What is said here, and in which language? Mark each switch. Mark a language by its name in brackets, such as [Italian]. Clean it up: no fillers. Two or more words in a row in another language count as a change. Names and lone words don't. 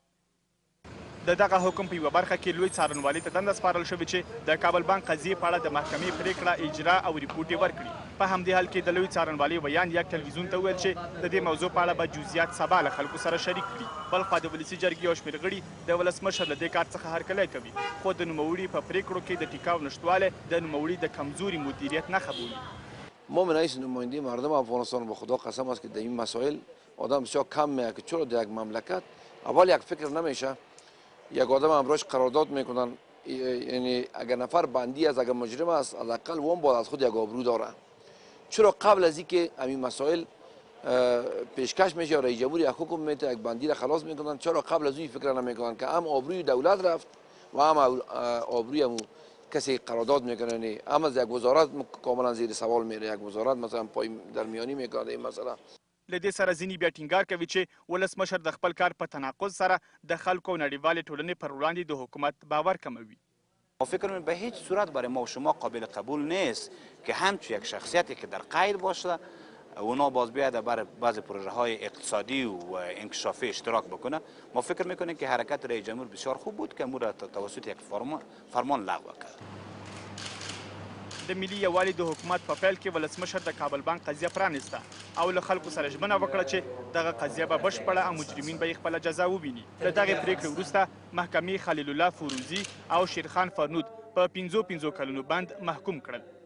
[Pashto] د دغه حکم په یوه برخه کې لوی څارنوالي ته دنده سپارل شوې چې د کابل بانک قضیې په اړه د محکمې پرېکړه اجرا او ریپورټ یې ورکړي. په همدې حال کې د لوی څارنوالي ویان یک تلویزیون ته وویل چې د دې موضوع په اړه به جزئیات سبا له خلکو سره شریک کړي. بلخوا د ولسي جرګې یو شمېر غړي د ولسمشر له دې کار څخه هرکلی کوي، خو د نوموړي په پرېکړو کې د ټیکاو نشتوالی د نوموړي د کمزوري مدیریت نښه بولي. [Persian] ما من رئیس نماینده مردم افغانستان به خدا قسم است که در این مسائل آدم بسیار کم میاد که چرا در یک مملکت اول یک فکر نمیشه، یک آدم امروز قرارداد میکنن، یعنی اگر نفر بندی از اگر مجرم است حداقل اون باید از خود یک آبرو داره. چرا قبل از اینکه همین مسائل پیشکش میشه یا رئیس جمهور یک حکم میده یک بندی را خلاص میکنن، چرا قبل از این فکر نمیکنن که هم آبروی دولت رفت و هم آبروی هم کسی قرارداد میکنه، هم از یک وزارت کاملا زیر سوال میره، یک وزارت مثلا پای درمیانی میکنه این مسئله. [Pashto] له دې سره ځینې بیا ټینګار کوي چې ولسمشر د خپل کار په تناقض سره د خلکو او نړیوالې ټولنې پر وړاندې د حکومت باور کموي. [Persian] فکر من به هیچ صورت برای ما و شما قابل قبول نیست که همچون یک شخصیتی که در قید باشه اونا باز بیاید بر بعض پروژه های اقتصادی و انکشافی اشتراک بکنه. ما فکر میکنیم که حرکت رئیس جمهور بسیار خوب بود که امور توسط یک فرمان لغو کرد. [Pashto] د ملي یووالي د حکومت په پیل کې ولسمشر د کابل بانک قضیه پرانسته او له خلکو سره ژمنه وکړه چې دغه قضیه به بشپړه او مجرمین به یې خپله جزا وویني. له دغې پرېکړې وروسته محکمې خلیل الله فیروزي او شیرخان فرنود په 15 کلونو بند محکوم کړل.